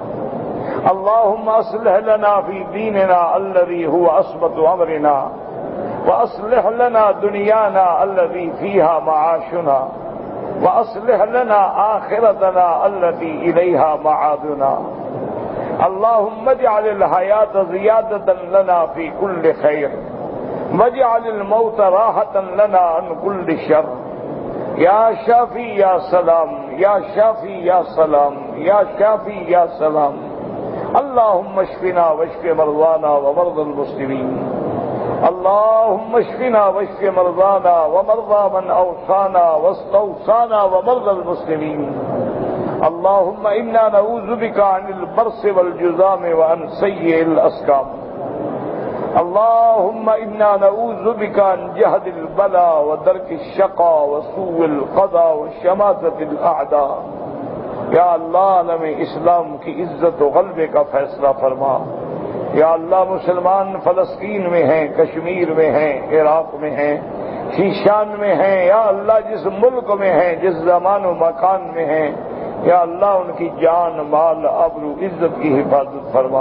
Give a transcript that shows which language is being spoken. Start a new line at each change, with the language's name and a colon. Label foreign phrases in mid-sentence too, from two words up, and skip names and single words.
Arabic: اللهم أصلح لنا في ديننا الذي هو عصمة أمرنا، وأصلح لنا دنيانا الذي فيها معاشنا، وأصلح لنا آخرتنا التي إليها معادنا۔ اللهم اجعل الحياة زيادة لنا في كل خير، واجعل الموت راحة لنا عن كل شر، یا شافی یا سلام، یا شافی یا سلام، یا شافی یا سلام۔ اللهم اشفنا واشف مرضانا ومرضى المسلمين، اللهم اشفنا واشف مرضانا ومرضى من اوصانا واستوصانا ومرضى المسلمين۔ اللهم انا نعوذ بك عن البرص والجذام وعن سيء الاسقام۔ اللهم انا نعوذ بك عن جهد البلاء ودرك الشقاء وسوء القضاء وشماتة الاعداء۔
Urdu: یا اللہ عالم اسلام کی عزت و غلبے کا فیصلہ فرما، یا اللہ مسلمان فلسطین میں ہیں، کشمیر میں ہیں، عراق میں ہیں، شیشان میں ہیں، یا اللہ جس ملک میں ہیں، جس زمان و مکان میں ہیں، یا اللہ ان کی جان، مال، آبرو، عزت کی حفاظت فرما۔